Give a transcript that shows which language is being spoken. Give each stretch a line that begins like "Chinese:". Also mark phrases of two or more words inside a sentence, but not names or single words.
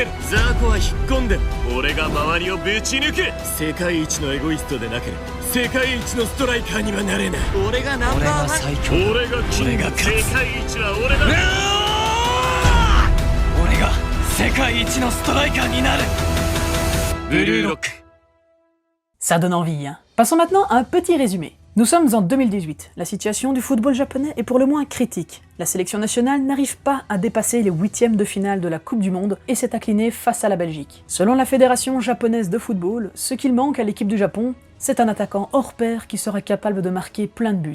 Japanese: ザーコは引っ込んで俺が周りをぶち抜く。世界一のエゴイストでなければ世界一のストライカーにはなれない。俺がナンバーワン。俺が最強。俺がキング。俺が勝つ。世界一は俺だ。俺が世界一のストライカーになる。ブルーロック。
French: Ça donne envie, hein. Passons maintenant à un petit résumé. Nous sommes en 2018, la situation du football japonais est pour le moins critique. La sélection nationale n'arrive pas à dépasser les huitièmes de finale de la Coupe du Monde et s'est inclinée face à la Belgique. Selon la Fédération japonaise de football, ce qu'il manque à l'équipe du Japon, c'est un attaquant hors pair qui sera capable de marquer plein de buts.